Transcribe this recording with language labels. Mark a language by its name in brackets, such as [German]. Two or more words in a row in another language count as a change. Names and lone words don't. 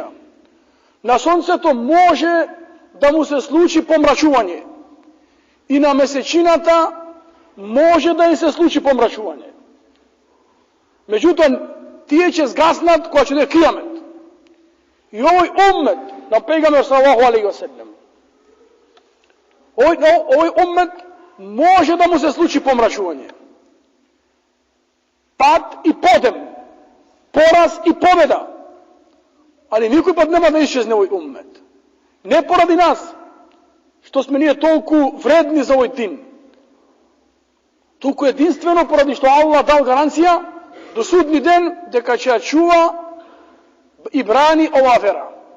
[Macedonian] На сонцето може да му се случи помрачување и на месечината може да и се случи помрачување. Меѓутоа, тие ќе згаснат кога ќе дојде кијамет. И овој уммет на пејгамбер [Arabic] صلى الله عليه وسلم, [Macedonian] овој уммет може да му се случи помрачување. Пад и подем, пораз и победа. Али никој пат нема да исчезне овој уммет. Не поради нас, што сме ние толку вредни за овој дин, туку единствено поради што Аллах дал гаранција до судни ден дека ќе ја чува и брани оваа вера.